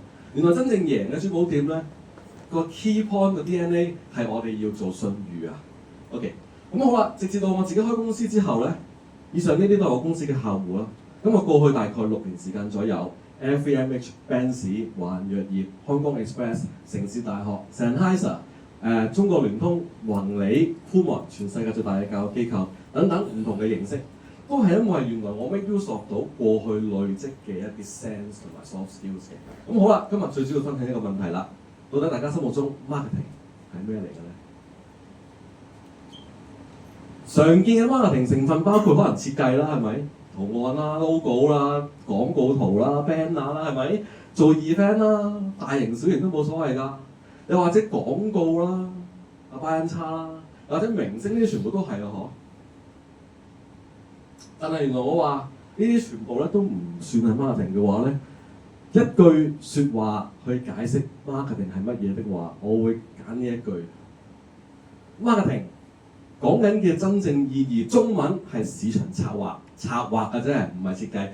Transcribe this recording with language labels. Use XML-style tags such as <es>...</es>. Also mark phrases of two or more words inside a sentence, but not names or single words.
<yue>原來真正贏嘅珠寶店咧，個</yue> <en>key point</en> <yue>個 DNA 係我哋要做信譽啊。OK， 咁好啦，直至到我自己開公司之後咧，以上呢啲都係我公司嘅客戶啦。咁我過去大概6年時間左右 ，LVMH、Benz、華潤藥業、香港 Express、城市大學、Sennheiser、中國聯通、宏利、Puma 全世界最大嘅教育機構等等唔同嘅形式，都係因為原來我</yue> <en>make use of</en> <yue>到過去累積嘅一啲 sense 同埋</yue> <en>soft skills</en> <yue>嘅。咁好啦，今日最主要分享一個問題啦。到底大家心目中 marketing 係咩嚟嘅咧？常見嘅 marketing 成分包括可能設計啦，係咪？圖案啦、logo 啦、廣告圖啦、banner 啦，係咪？做 event 啦，大型小型都冇所謂㗎。又或者廣告啦、</yue> <en>buy and</en> <yue>叉啦，或者明星呢啲全部都係啊，嗬。但係原來我話呢啲全部咧都唔算係 marketing 嘅話咧。一句説話去解釋 marketing 係乜嘢的話，我會揀呢一句 marketing 講緊嘅真正意義，中文係市場策劃，策劃嘅啫，唔係設計。</yue>